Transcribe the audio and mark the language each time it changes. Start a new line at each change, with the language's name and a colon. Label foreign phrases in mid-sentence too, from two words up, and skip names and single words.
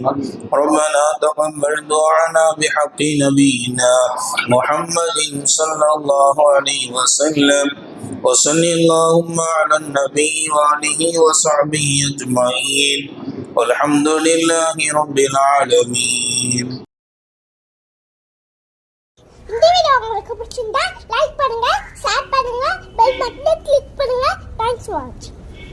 Arabic: ربنا تقبل دعانا بحق نبينا محمد صلى الله عليه وسلم وصل اللهم على النبي وآله وصحبه أجمعين والحمد لله رب العالمين.
Tamil: இந்த வீடியோ உங்களுக்கு பிடிச்சிருந்தா லைக் பண்ணுங்க, ஷேர் பண்ணுங்க,
English: bell button
Tamil: கிளிக் பண்ணுங்க.
English: Thanks for watching.